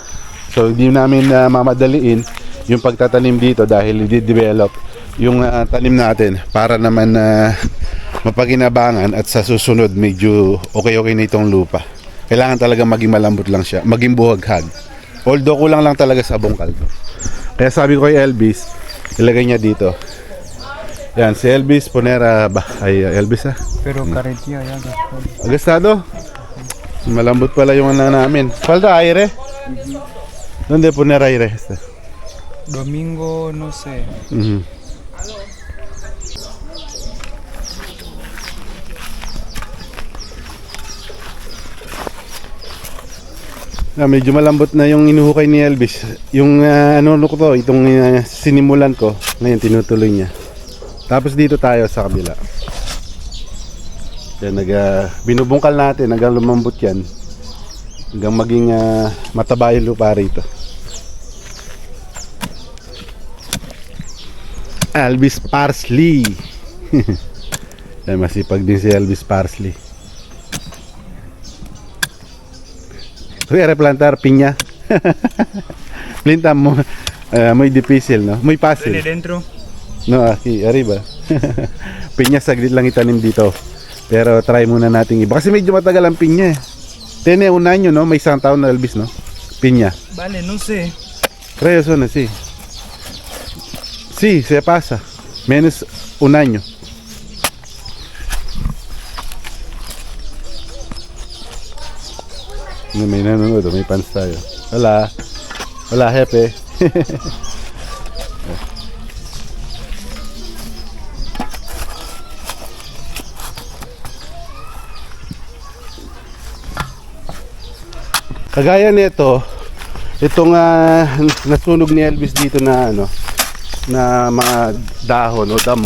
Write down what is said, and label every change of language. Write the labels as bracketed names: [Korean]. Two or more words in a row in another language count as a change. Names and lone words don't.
[Filipino] So hindi namin mamadaliin yung pagtatanim dito dahil i-develop yung tanim natin para naman mapaginabangan at sa susunod medyo okay na itong lupa. Kailangan talaga maging malambot lang siya, maging buhaghag. Although kulang lang talaga sa bungkal. Kaya sabi ko kay Elvis, ilagay niya dito. Yan, si Elvis Ponera ba? Ay, Elvis [Spanish] Pero carretilla ya gastado. Agastado? [Filipino] Malambot pala yung ano namin. [Spanish] Falta aire? ¿Dónde poner aire? Domingo, no sé. [Filipino] Medyo malambot na yung inuhukay ni Elvis. Yung ano ko to, itong sinimulan ko, ngayon tinutuloy niya. Tapos dito tayo sa kabila. Yan, binubungkal natin hanggang lumambot yan. Hanggang maging mataba yung lupa rito. Elvis Parsley. Yan, masipag din si Elvis Parsley. [Spanish] Voy a replantar piña. Planta muy difícil, ¿no? Muy fácil. ¿Tiene dentro? No, aquí, arriba. [Filipino] Piña saglit lang itanim dito. Pero try muna natin iba. Kasi medyo matagal ang piña eh. [Spanish] Tiene un año, ¿no? [Filipino] May isang taon na Elvis, no? Piña. [Spanish] Vale, no sé. Creo eso, ¿no? Sí. Sí, se pasa. Menos un año. [Filipino] May nanonood, may pants tayo. Wala. Wala, hepe. Kagaya nito, itong nasunog ni Elvis dito na ano, na mga dahon o damo.